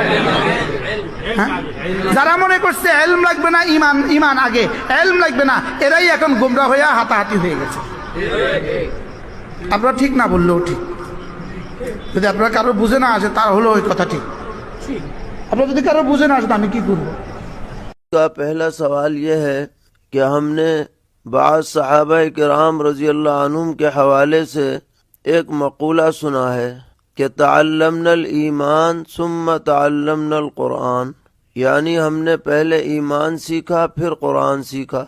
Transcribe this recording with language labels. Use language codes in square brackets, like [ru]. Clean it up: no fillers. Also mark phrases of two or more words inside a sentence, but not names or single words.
[bn] যারা মনে করছে ইলম লাগবে না, ঈমান আগে, ইলম লাগবে না, এরাই এখন গোমরা হয়ে হাতাহাতি হয়ে গেছে। আপনারা ঠিক না বললেও ঠিক। যদি আপনারা কারো বুঝে না আসে তার হলো ওই কথা ঠিক। আপনারা যদি কারো বুঝে না আসে তো আমি কি করবো? [ur] کا پہلا سوال یہ ہے کہ ہم نے بعض صحابہ کرام [ar] رضی اللہ عنہم [ur] کے حوالے سے ایک مقولہ سنا ہے کہ [ar] تعلمنا الایمان ثم تعلمنا القرآن، [ur] یعنی ہم نے پہلے ایمان سیکھا پھر قرآن سیکھا۔